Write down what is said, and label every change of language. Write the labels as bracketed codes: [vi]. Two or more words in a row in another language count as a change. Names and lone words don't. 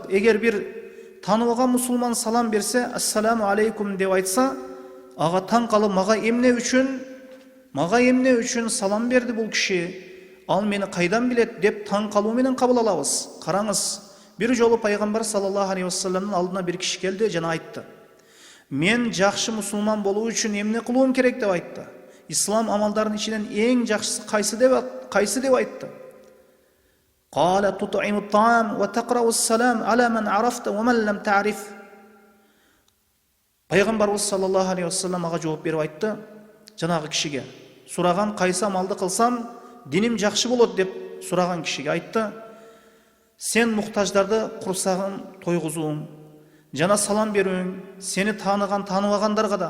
[ky] Эгер бир тааныбаган мусулман салам берсе, [ar] السلام عليكم [ky] деп айтса, ага таң калып, мага эмне үчүн салам берди бул киши, ал мени кайдан билет деп таң калуу менен кабыл алабыз. Караңыз, бир жолу пайгамбар [ar] صلى الله عليه وسلم [ky] алдына бир киши келди жана айтты: "Мен жакшы мусулман болуу үчүн эмне кылуум керек?" деп айтты. Ислам амалдарынын ичинен эң жакшысы кайсы деп айтты. [ar] قال تطعم الطعام وتقرأ السلام على من عرفت ومن لم تعرف. [ky] Пайгамбарыбыз [ar] صلى الله عليه وسلم [ky] ага жооп берип айтты, жанагы кишиге, сураган кайсы амалды кылсам диним жакшы болот деп сураган кишиге айтты: "Сен муктаждарды курсагын тойгузууң, жана салам берүүң сени тааныган, тааныбагандарга да."